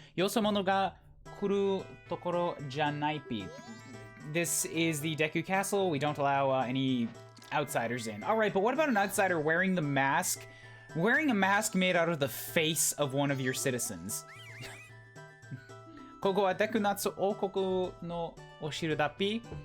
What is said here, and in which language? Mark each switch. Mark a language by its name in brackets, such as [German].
[Japanese] よそ者が来るところじゃないぴ. [English] This is the Deku Castle. We don't allow any outsiders in. Alright, but what about an outsider wearing the mask? Wearing a mask made out of the face of one of your citizens. [Japanese] ここはデクナッツ王国のお城だっぴ。